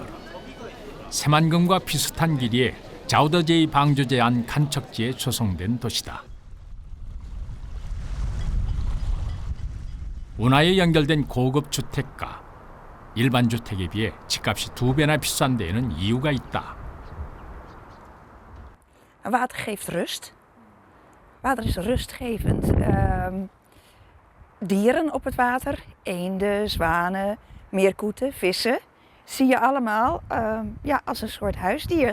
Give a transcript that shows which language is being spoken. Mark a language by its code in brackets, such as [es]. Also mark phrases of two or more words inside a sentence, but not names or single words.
[ko] 새만금과 비슷한 길이에 자우더제이 방조제 안 간척지에 조성된 도시다. 운하에 연결된 고급 주택가. 일반 주택에 비해 집값이 2배나 비싼 데에는 이유가 있다. [nl] Water geeft rust. Water is rustgevend. Dieren op het water, eenden, zwanen, meerkoeten, vissen, zie je allemaal als een soort huisdier.